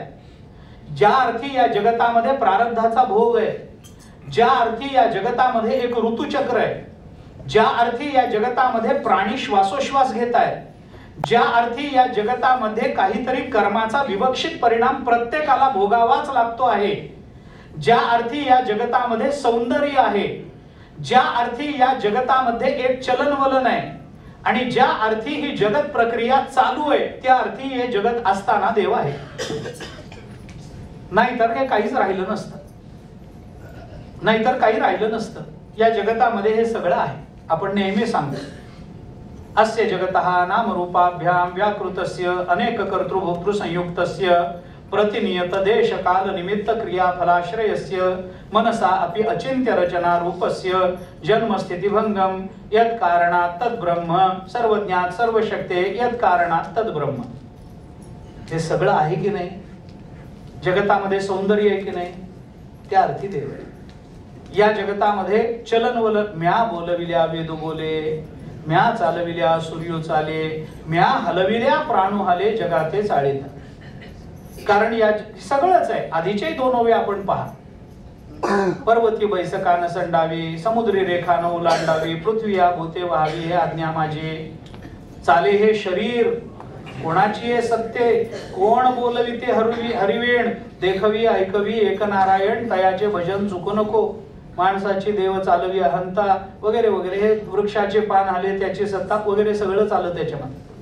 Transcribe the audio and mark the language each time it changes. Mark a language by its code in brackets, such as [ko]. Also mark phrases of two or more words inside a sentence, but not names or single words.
[mr] ज्या अर्थी या जगतामध्ये प्रारब्धाचा भोग आहे, ज्या अर्थी या जगतामध्ये एक ऋतुचक्र आहे, ज्या अर्थी या जगतामध्ये प्राणी श्वासोश्वास घेत आहेत, ज्या अर्थी या जगतामध्ये काहीतरी कर्माचा विवक्षित परिणाम प्रत्येकाला भोगावाच लागतो आहे, ज्या अर्थी या जगतामध्ये सौंदर्य आहे, ज्या अर्थी या जगतामध्ये एक चलनवलन आहे, आणि ज्या अर्थी ही जगत प्रक्रिया चालू आहे, त्या अर्थी हे जगत असताना देव आहे. नाहीतर हे काहीच राहिलं नसतं. नाहीतर काही राहिलं नसतं. या जगतामध्ये हे सगळं आहे. आपण नेहमी सांगतो, [sa] अस्य जगतः नामरूपाभ्याम व्याकृतस्य अनेक कर्तृभोक्तृ संयुक्तस्य प्रतिनियत देश काल निमित्त क्रिया फलाश्रयस्य मनसा अपि अचिंत्य रचना रूपस्य जन्म स्थिति भंगम यत् कारणात् तद् ब्रह्म सर्वज्ञात सर्वशक्ते यत् कारणात् तद् ब्रह्म. [mr] हे सगळं आहे की नाही? जगतामध्ये सौंदर्य आहे की नाही? त्या अर्थी देव आहे. या जगतामध्ये चलनवलन, म्या बोलविल्या वेदू बोले, म्या चालविल्या सूर्यो चाले, म्या हलविल्या प्राणू हाले जगाते चाळीत. कारण या सगळंच आहे. आधीचे दोन ओवे आपण पहा. पर्वती बैसका न संडावी, समुद्री रेखा न ओलांडावी, पृथ्वीया भूते व्हावी हे आज्ञा माझी. चाले हे शरीर कोणाची आहे सत्य, कोण बोलविते हरिवेण, देखवी ऐकवी एक नारायण, तयाचे भजन चुकू नको. माणसाची देव चालवी अहंता वगैरे वगैरे, हे वृक्षाचे पान आले त्याची सत्ता वगैरे सगळं चालत त्याच्यामध्ये.